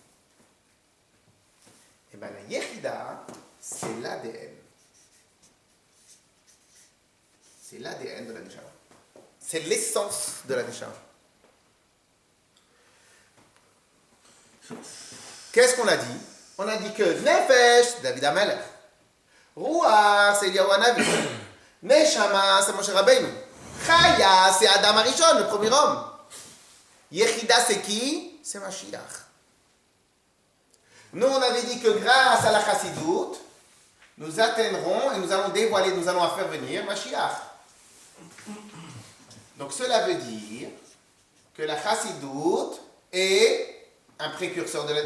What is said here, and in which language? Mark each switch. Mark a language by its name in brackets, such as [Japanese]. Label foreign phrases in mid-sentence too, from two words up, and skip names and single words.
[French] Eh bien, la Yechida, c'est l'ADN. C'est l'ADN de la Neshama. C'est l'essence de la Neshama. Qu'est-ce qu'on a dit? On a dit que Nefesh, [Hebrew] דוד המלך. [French] Ruach, c'est Eliyahu Hanavi. Neshama, c'est Moshe Rabbeinu. Chaya, c'est [Hebrew] אדם הראשון, [French] le premier homme. Yechida, c'est qui? C'est Mashiach. Nous, on avait dit que grâce à la Chassidoute, nous atteindrons et nous allons dévoiler, nous allons faire venir Mashiach. Donc cela veut dire que la Chassidoute est un précurseur de la...